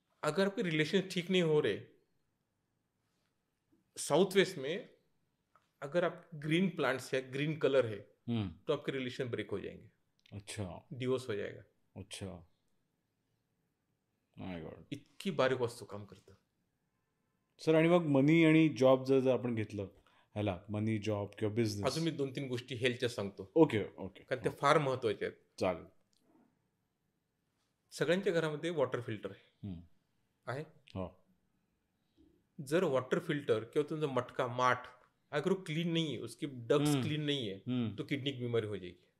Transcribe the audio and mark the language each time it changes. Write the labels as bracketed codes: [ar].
[hi] अगर आपके रिलेशन ठीक नहीं हो रहे, साउथ वेस्ट में अगर आप ग्रीन प्लांट्स है, ग्रीन कलर है, हम्म, तो आपके रिलेशन ब्रेक हो जाएंगे, अच्छा डिवोर्स हो जाएगा. अच्छा. My God. [mr] इतकी बारीक वस्तू काम करतं. सर आणि मग मनी आणि जॉब जर आपण घेतलं ह्याला, मनी जॉब किंवा बिझनेस. अजून मी 2-3 गोष्टी हेल्थच्या सांगतो, ओके ओके, कारण त्या फार महत्वाच्या आहेत. चालेल. सगळ्यांच्या घरामध्ये वॉटर फिल्टर हम्म, आहे. हो. जर वॉटर फिल्टर किंवा तुमचा मटका माठ [hi] अगर वो क्लीन नहीं है, उसकी डक्स क्लीन नहीं है, हम्म, तो किडनी की बीमारी हो जाएगी.